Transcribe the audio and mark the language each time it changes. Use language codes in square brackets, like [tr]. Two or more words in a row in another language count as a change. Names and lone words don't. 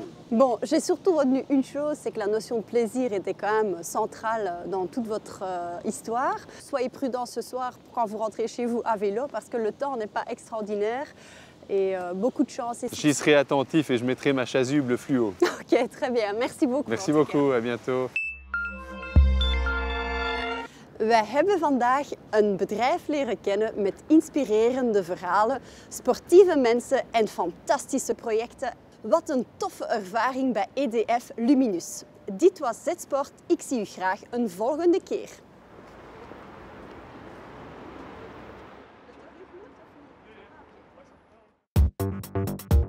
[fr] Bon, j'ai surtout retenu une chose, c'est que la notion de plaisir était quand même centrale dans toute votre histoire. Soyez prudents ce soir quand vous rentrez chez vous à vélo parce que le temps n'est pas extraordinaire et beaucoup de chance. J'y serai attentif et je mettrai ma chasuble fluo. Ok, très bien. Merci beaucoup. Merci beaucoup, à bientôt. [nl] Wij hebben vandaag een bedrijf leren kennen met inspirerende verhalen, sportieve mensen en fantastische projecten. Wat een toffe ervaring bij EDF Luminus. Dit was Z-Sport. Ik zie u graag een volgende keer.